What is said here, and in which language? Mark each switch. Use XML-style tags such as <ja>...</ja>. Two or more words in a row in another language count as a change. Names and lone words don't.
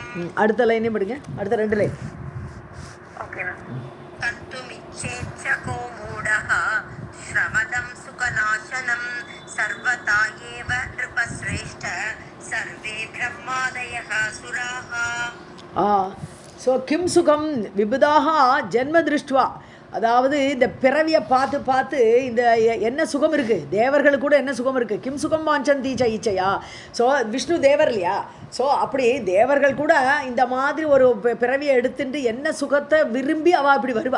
<ta>அடுத்த லைனே படிங்க, அடுத்த ரெண்டு லைன்.</ta> <sa>ओके कर्तुमिच्छेच्छ को मूढः श्रमदं सुखनाशनं सर्वथा एव नृपश्रेष्ठ सर्वे ब्रह्मादयः सुराः.</sa> <ta>ஸோ</ta> <sa>किम् सुखम् विबुधाः जन्म दृष्ट्वा,</sa> <ta>அதாவது இந்த பிறவியை பார்த்து பார்த்து இந்த என்ன சுகம் இருக்குது, தேவர்களுக்கு கூட என்ன சுகம் இருக்குது.</ta> <sa>किम् सुखम् वाञ्छन्ति च इच्छया.</sa> <ta>ஸோ விஷ்ணு தேவர் இல்லையா, ஸோ அப்படி தேவர்கள் கூட இந்த மாதிரி ஒரு பிறவியை எடுத்துட்டு என்ன சுகத்தை விரும்பி அவள் இப்படி வருவா.</ta>